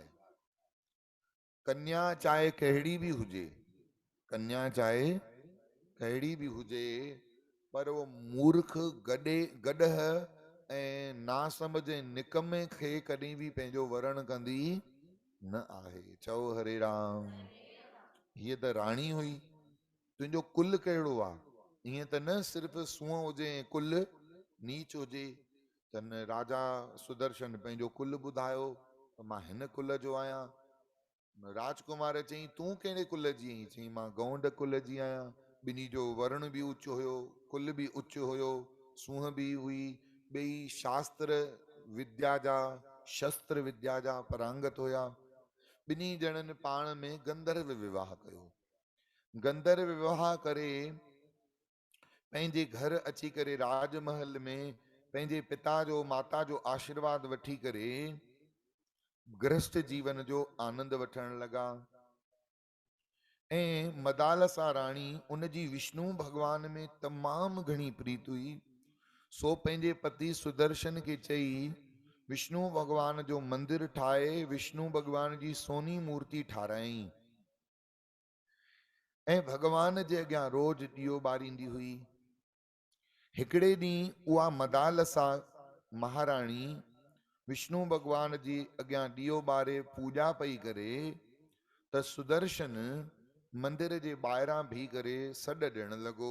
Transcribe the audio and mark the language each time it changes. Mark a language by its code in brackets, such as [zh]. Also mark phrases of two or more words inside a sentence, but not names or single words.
[sd] कन्या चाहे कहिड़ी बि हुजे, कन्या चाहे कहिड़ी बि हुजे, पर वो मूर्ख गॾह ऐं नासमझ निकमे खे कॾहिं बि पंहिंजो वरण कंदी न आहे। चओ हरे राम। हीअ त राणी हुई, तुंहिंजो कुल कहिड़ो आहे? ईअं त न सिर्फ़ु सूंहं हुजे ऐं कुल नीच हुजे। त न राजा सुदर्शन पंहिंजो कुल ॿुधायो त मां हिन कुल जो आहियां। राजकुमार चई तूं कहिड़े कुल जी आहीं? चई मां गौंड कुल जी आहियां। ॿिन्ही जो वर्ण बि उच हुयो, कुल बि उच हुयो, सूंहं बि हुई। ॿई शास्त्र विद्या जा, शस्त्र विद्या जा परांगत हुया। ॿिन्ही ॼणनि पाण में गंधर्व विवाह कयो। गंधर्व विवाह करे पंहिंजे घर अची करे राजमहल में पंहिंजे पिता जो माता जो आशीर्वाद वठी करे गृहस्थ जीवन जो आनंद वठण लगा। ऐं मदालसा राणी उन जी विष्णु भगवान में तमाम घणी प्रीत हुई। सो पंहिंजे पति सुदर्शन के चई विष्णु भगवान जो मंदिर ठाहे विष्णु भगवान जी सोनी मूर्ति ठाराई ऐं भगवान जे अॻियां रोज ॾियो ॿारींदी हुई। हिकिड़े ॾींहुं उहा मदालसा महाराणी विष्णु भगवान जी अॻियां ॾियो ॿारे पूॼा पई करे त सुदर्शन मंदिर जे ॿाहिरां बीह करे सॾ ॾियण लॻो।